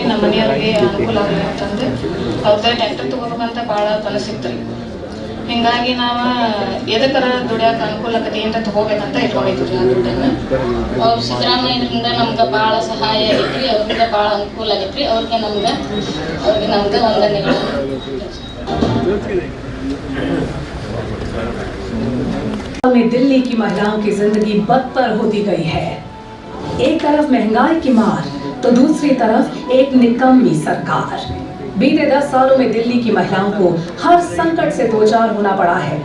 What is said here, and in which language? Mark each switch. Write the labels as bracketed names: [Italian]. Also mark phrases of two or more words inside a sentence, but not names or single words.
[Kannada] ನಮ್ಮ ಮನೆಯವ್ರಿಗೆ ಅನುಕೂಲ ಆಗಲಿ ಅಂತಂದು ಅವ್ರದ್ದು ಟ್ಯಾಕ್ಟರ್ ತೊಗೋಬೇಕಂತ ಭಾಳ ಕನಸಿತ್ತು ರೀ. ಹಿಂಗಾಗಿ ನಾವು ಎದಕ್ಕರ ದುಡಿಯೋಕೆ ಅನುಕೂಲ ಆಗತ್ತೆ ಅಂತ ತೊಗೋಬೇಕಂತ ಇಟ್ಕೊಂಡಿದ್ವಿ ಆ ದುಡ್ಡನ್ನು. ಅವ್ರು ಸಿದ್ದರಾಮಯ್ಯರಿಂದ ನಮ್ಗೆ ಭಾಳ ಸಹಾಯ ಆಗೈತ್ರಿ. ಅವ್ರಿಂದ ಭಾಳ ಅನುಕೂಲ ಆಗೈತ್ರಿ. ಅವ್ರಿಗೆ ನಮ್ಗೆ ವಂದನೆಗಳು. [Hindi] में दिल्ली की महिलाओं की जिंदगी बदतर होती गई है। एक तरफ महंगाई की मार तो दूसरी तरफ एक निकम्मी सरकार। बीते 10 सालों में दिल्ली की महिलाओं को हर संकट से दो चार होना पड़ा है।